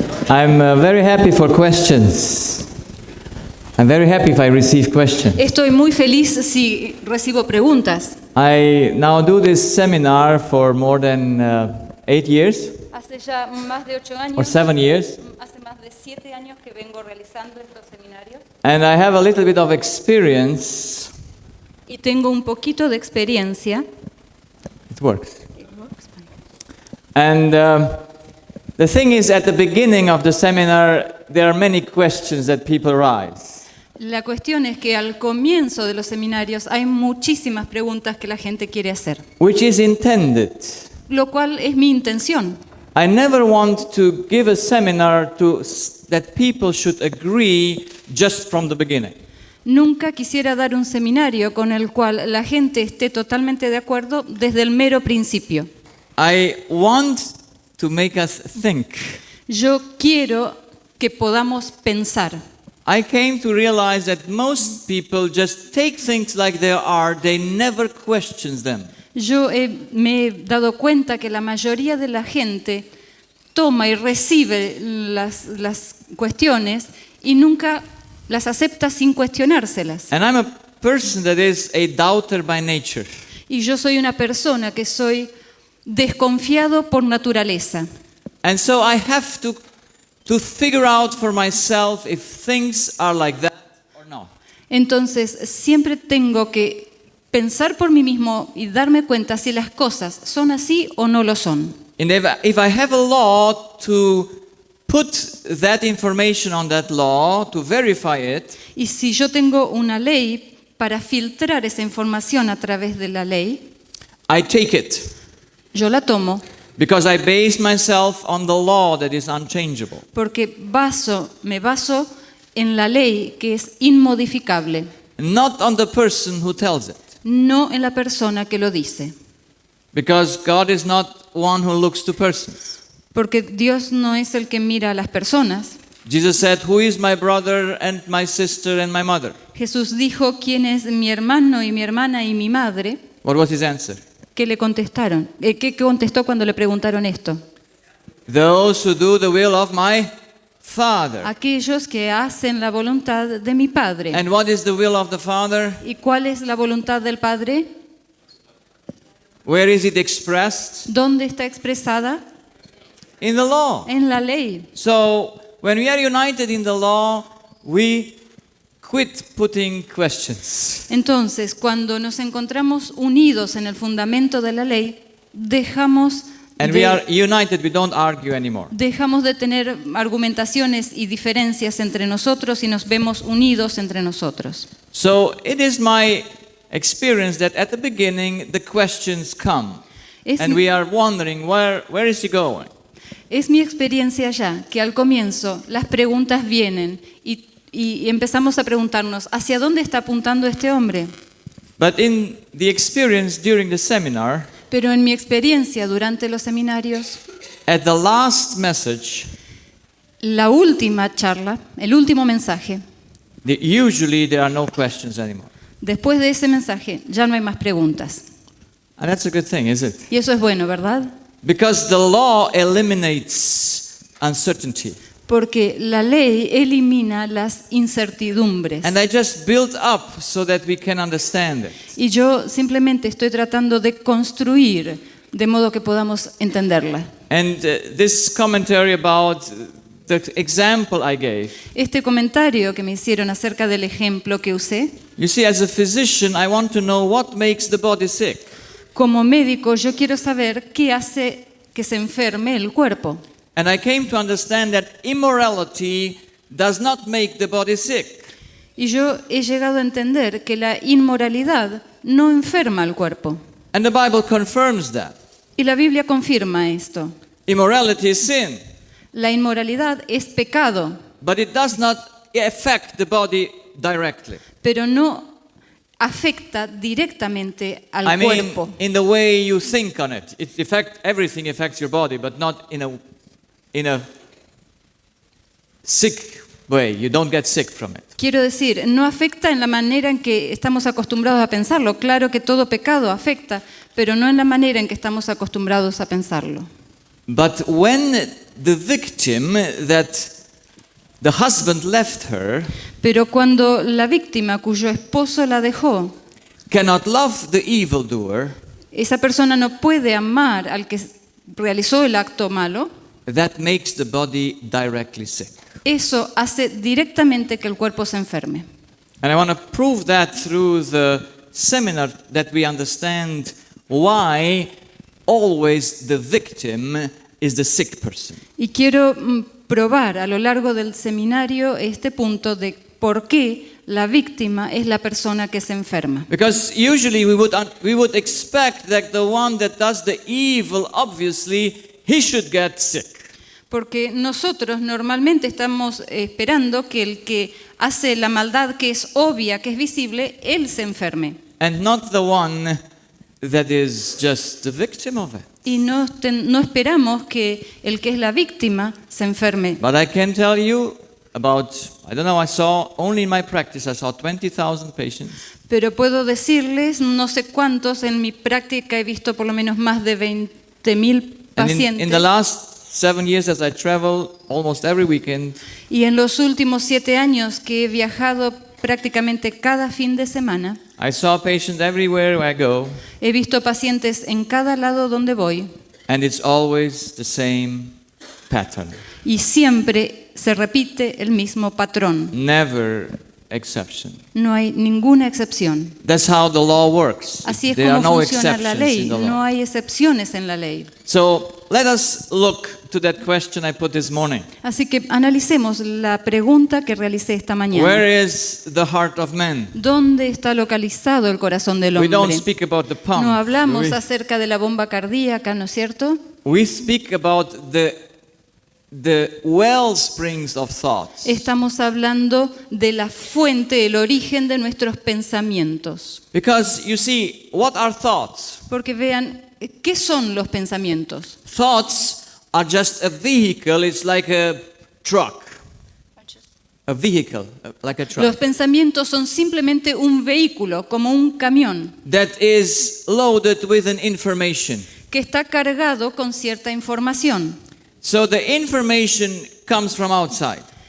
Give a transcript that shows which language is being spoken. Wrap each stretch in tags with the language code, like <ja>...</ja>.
<en>I'm very happy for questions. I'm very happy if I receive questions.</en> <es>Estoy muy feliz si recibo preguntas.</es> <en>I now do this seminar for more than 8 years</en> <es>Hace ya más de 8</es> <en>or</en> <es>años,</es> <en>7 years,</en> <es>hace más de 7 años que vengo realizando estos seminarios</es> <en>and I have a little bit of experience.</en> <es>y tengo un poquito de experiencia.</es> <en>It works. And the thing is, at the beginning of the seminar, there are many questions that people raise.</en> <es>La cuestión es que al comienzo de los seminarios hay muchísimas preguntas que la gente quiere hacer,</es> <en>Which is intended.</en> <es>lo cual es mi intención.</es> <en>I never want to give a seminar that people should agree just from the beginning.</en> <es>Nunca quisiera dar un seminario con el cual la gente esté totalmente de acuerdo desde el mero principio.</es> <en>I want to make us think.</en> <es>Yo quiero que podamos pensar.</es> <en>I came to realize that most people just take things like they are, they never question them.</en> <es>Me he dado cuenta que la mayoría de la gente toma y recibe las cuestiones y nunca las acepta sin cuestionárselas.</es> <en>And I'm a person that is a doubter by nature.</en> <es>Y yo soy una persona que soy desconfiado por naturaleza.</es> <en>And so I have to figure out for myself if things are like that or not.</en> <es>Entonces, siempre tengo que pensar por mí mismo y darme cuenta si las cosas son así o no lo son.</es> <en>And if I have a law to put that information on that law, to verify it,</en> <es>Y si yo tengo una ley para filtrar esa información a través de la ley,</es> <en>I take it.</en> <es>yo la tomo</es> <en>Because I base myself on the law that is unchangeable.</en> <es>porque me baso en la ley que es inmodificable,</es> <en>Not on the person who tells it.</en> <es>no en la persona que lo dice.</es> <en>Because God is not one who looks to persons.</en> <es>Porque Dios no es el que mira a las personas.</es> <en>Jesus said, "Who is my brother and my sister and my mother?"</en> <es>Jesús dijo, ¿quién es mi hermano y mi hermana y mi madre?</es> <en>What was his answer?</en> <es>¿Qué le contestaron? ¿Qué contestó cuando le preguntaron esto?</es> <en>Those who do the will of my Father.</en> <es>Aquellos que hacen la voluntad de mi Padre.</es> <en>And what is the will of the Father?</en> <es>¿Y cuál es la voluntad del Padre?</es> <en>Where is it expressed?</en> <es>¿Dónde está expresada?</es> <en>In the law.</en> <es>En la ley.</es> <en>So, when we are united in the law, we quit putting questions.</en> <es>Entonces, cuando nos encontramos unidos en el fundamento de la ley, dejamos</es> <en>And we are united, we don't argue anymore.</en> <es>de tener argumentaciones y diferencias entre nosotros y nos vemos unidos entre nosotros.</es> <en>So, it is my experience that at the beginning the questions come.</en> <es>Es</es> <en>And</en> <es>mi-</es> <en>we are wondering, where is he going?</en> <es>Es mi experiencia ya que al comienzo las preguntas vienen y empezamos a preguntarnos, ¿hacia dónde está apuntando este hombre?</es> <en>But in the experience during the seminar,</en> <es>Pero en mi experiencia durante los seminarios,</es> <en>at the last message,</en> <es>la última charla, el último mensaje,</es> <en>usually there are no questions anymore.</en> <es>después de ese mensaje ya no hay más preguntas.</es> <en>And that's a good thing, is it?</en> <es>Y eso es bueno, ¿verdad?</es> <en>Because the law eliminates uncertainty.</en> <es>Porque la ley elimina las incertidumbres.</es> <en>And I just built up so that we can understand it.</en> <es>Y yo simplemente estoy tratando de construir de modo que podamos entenderla.</es> <en>And this commentary about the example I gave.</en> <es>Este comentario que me hicieron acerca del ejemplo que usé,</es> <en>You see, as a physician, I want to know what makes the body sick.</en> <es>como médico yo quiero saber qué hace que se enferme el cuerpo.</es> <en>And I came to understand that immorality does not make the body sick.</en> <es>Y yo he llegado a entender que la inmoralidad no enferma al cuerpo.</es> <en>And the Bible confirms that.</en> <es>Y la Biblia confirma esto.</es> <en>Immorality is sin,</en> <es>La inmoralidad es pecado,</es> <en>but it does not affect the body directly.</en> <es>pero no afecta directamente al</es> <en>I mean,</en> <es>cuerpo.</es> <en>in the way you think on it. Everything affects your body, but not in a sick way. You don't get sick from it.</en> <es>Quiero decir, no afecta en la manera en que estamos acostumbrados a pensarlo. Claro que todo pecado afecta, pero no en la manera en que estamos acostumbrados a pensarlo.</es> <en>But when the victim that the husband left her</en> <es>Pero cuando la víctima cuyo esposo la dejó,</es> <en>cannot love the evildoer,</en> <es>esa persona no puede amar al que realizó el acto malo,</es> <en>that makes the body directly sick.</en> <es>eso hace directamente que el cuerpo se enferme.</es> <en>And I want to prove that through the seminar, that we understand why always the victim is the sick person.</en> <es>Y quiero probar a lo largo del seminario este punto de por qué la víctima es la persona que se enferma.</es> <en>Because usually we would expect that the one that does the evil, obviously, he should get sick.</en> <es>Porque nosotros normalmente estamos esperando que el que hace la maldad que es obvia, que es visible, él se enferme.</es> <en>And not the one that is just the victim of it.</en> <es>Y no esperamos que el que es la víctima se enferme.</es> <en>But I can tell you about, I don't know, I saw, only in my practice, I saw 20,000 patients.</en> <es>Pero puedo decirles, no sé cuántos, en mi práctica he visto por lo menos más de 20,000</es> <en>And</en> <es>pacientes.</es> <en>in the last 7 years as I travel almost every weekend,</en> <es>Y en los últimos 7 años que he viajado prácticamente cada fin de semana,</es> <en>I saw patients everywhere where I go,</en> <es>he visto pacientes en cada lado donde voy</es> <en>and it's always the same pattern.</en> <es>y siempre se repite el mismo patrón.</es> <en>Never exception.</en> <es>No hay ninguna excepción.</es> <en>That's how the law works.</en> <es>Así es</es> <en>There are</en> <es>como</es> <en>no</en> <es>funciona la</es> <en>exceptions</en> <es>ley.</es> <en>in the</en> <es>No</es> <en>law.</en> <es>hay excepciones en la ley.</es> <en>So let us look to that question I put this morning.</en> <es>Así que analicemos la pregunta que realicé esta mañana.</es> <en>Where is the heart of man?</en> <es>¿Dónde está localizado el corazón del</es> <en>We don't</en> <es>hombre?</es> <en>speak about the pump.</en> <es>No hablamos</es> <en>do we?</en> <es>acerca de la bomba cardíaca, ¿no es cierto?</es> <en>We speak about the wellsprings of thoughts.</en> <es>Estamos hablando de la fuente, el origen de nuestros pensamientos.</es> <en>Because you see, what are thoughts?</en> <es>Porque vean, ¿qué son los pensamientos?</es> <en>Thoughts are just a vehicle, it's like a truck. A vehicle, like a</en> <es>Los</es> <en>truck,</en> <es>pensamientos son simplemente un vehículo, como un camión,</es> <en>that is loaded with an information.</en> <es>que está cargado con cierta información.</es> <en>So the information comes from outside.</en>